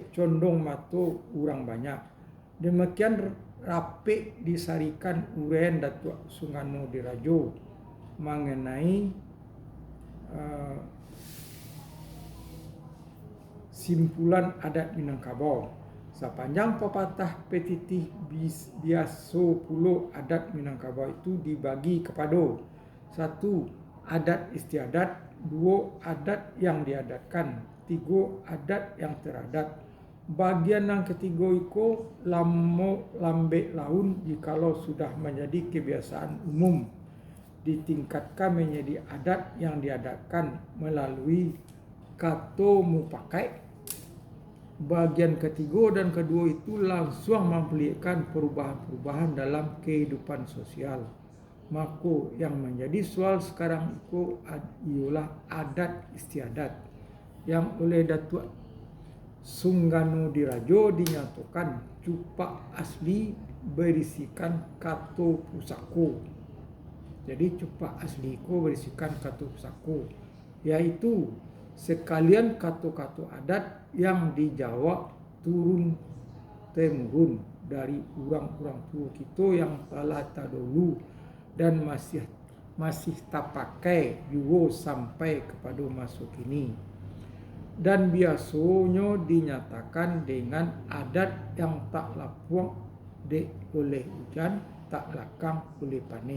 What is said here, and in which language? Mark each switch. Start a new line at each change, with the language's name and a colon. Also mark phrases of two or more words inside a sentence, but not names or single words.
Indonesian: Condong matu urang banyak. Demikian rapik disarikan uraian Datuk Sungano Dirajo mengenai simpulan adat Minangkabau. Sepanjang pepatah petitih biasa pulau adat Minangkabau itu dibagi kepada 1. Adat istiadat, 2. Adat yang diadatkan, 3. Adat yang teradat. Bagian yang ketiga itu lambe laun jikalau sudah menjadi kebiasaan umum ditingkatkan menjadi adat yang diadatkan melalui
Minangkabau: kato mupakai.
Indonesian: Bagian ketiga dan kedua itu langsung memperlihatkan perubahan-perubahan dalam kehidupan sosial. Maka yang menjadi soal sekarang itu ialah adat istiadat yang oleh Datuk Sungano Dirajo dinyatakan cupak asli berisikan
Minangkabau: kato pusako.
Indonesian: Jadi cupak asli itu berisikan
Minangkabau: kato pusako,
Indonesian: yaitu sekalian kato-kato adat yang dijawab turun temurun dari orang-orang tua kita yang telah terdahulu dan masih tak pakai juga sampai kepada masa kini. Dan biasanya dinyatakan dengan adat yang
Minangkabau: tak lapuang oleh hujan, tak lakang oleh panih.